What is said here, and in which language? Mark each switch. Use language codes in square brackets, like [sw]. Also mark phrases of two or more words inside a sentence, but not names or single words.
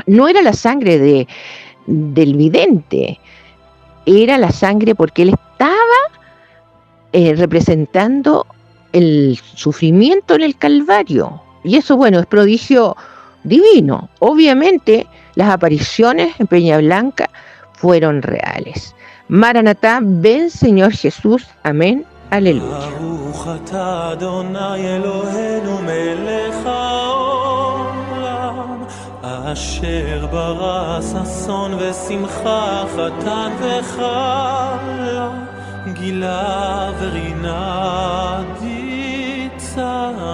[es] No era la sangre del vidente, era la sangre porque él estaba representando el sufrimiento en el Calvario. Y eso, bueno, es prodigio divino. Obviamente, las apariciones en Peña Blanca fueron reales. Maranatá, ven Señor Jesús, amén, aleluya. [he] אשר ברא ששון ושמחה חתן וחלה גילה ורינה דיצה